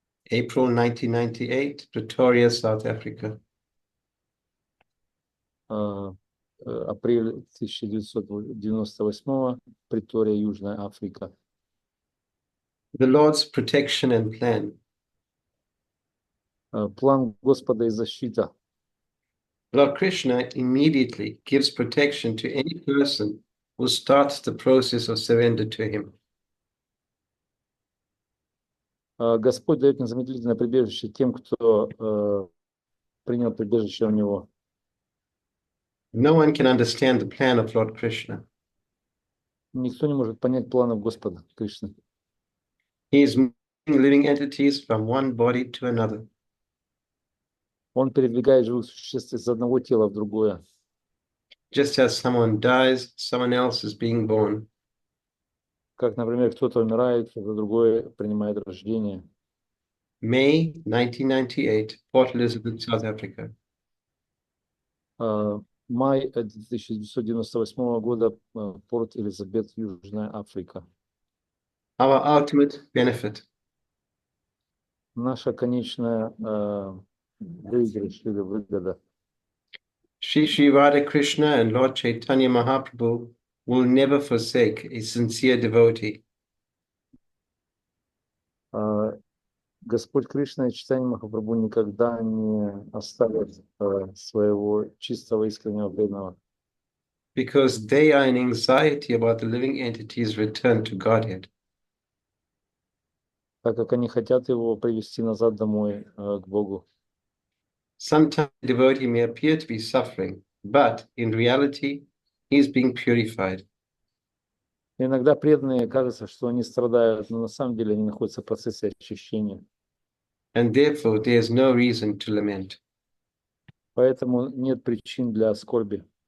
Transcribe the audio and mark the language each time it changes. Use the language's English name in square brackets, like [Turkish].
[English] April 1998, Pretoria, South Africa. [Russian] Апрель 1998, Претория, Южная Африка. [English] The Lord's protection and plan. [Russian] План Господа и защита. [English] Lord Krishna immediately gives protection to any person who starts the process of surrender to him. [Russian] Господь дает незамедлительное прибежище тем, кто принял прибежище у Него. [English] No one can understand the plan of Lord Krishna. [Russian] Никто не может понять планов Господа Кришны. [English] He is moving living entities from one body to another. [Russian] Он передвигает живых существ из одного тела в другое. [English] Just as someone dies, someone else is being born. [Russian] Как, например, кто-то умирает, кто-то другой принимает рождение. [English] May 1998, Port Elizabeth, South Africa. [Russian] Май 1998 года, Порт Элизабет, Южная Африка. [English] Our ultimate benefit. [Russian] Наша конечная выигрыш или выгода. [English] Shri Radha Krishna and Lord Chaitanya Mahaprabhu will never forsake a sincere devotee. [Russian] Господь Кришна и Чайтанья Махапрабху никогда не оставят своего чистого искреннего преданного. [English] Because they are in anxiety about the living entity's return to Godhead. [Russian] Так как они хотят его привести назад домой к Богу. [English] Sometimes the devotee may appear to be suffering, but in reality, he is being purified. [Russian] Иногда преданные кажется, что они страдают, но на самом деле они находятся в процессе очищения. [English] And therefore, there is no reason to lament. [Russian] Поэтому нет причин для скорби.